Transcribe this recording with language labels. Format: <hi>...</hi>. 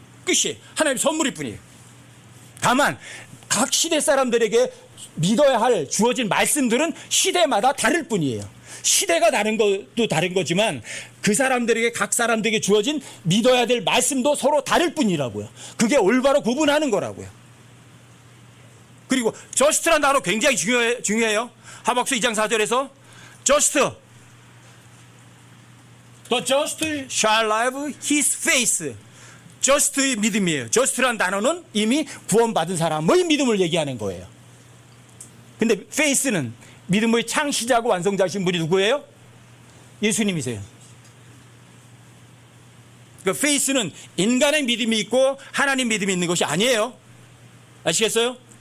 <ko>끝이 하나님의 선물일 뿐이에요. 다만 각 시대 사람들에게 믿어야 할 주어진 말씀들은 시대마다 다를 뿐이에요. 시대가 다른 것도 다른 거지만 그 사람들에게 각 사람들에게 주어진 믿어야 될 말씀도 서로 다를 뿐이라고요. 그게 올바로 구분하는 거라고요. 그리고 just라는 단어 굉장히 중요해요. 하박국서 2장 4절에서</ko> <en>just, the just shall live his faith.</en> <ko>just의 믿음이에요. just란 단어는 이미 구원받은 사람의 믿음을 얘기하는 거예요. 근데 faith는 믿음의 창시자고 완성자신 분이 누구예요? 예수님이세요. 그러니까 faith는 인간의 믿음이 있고 하나님 믿음이 있는 것이 아니에요. 아시겠어요?</ko>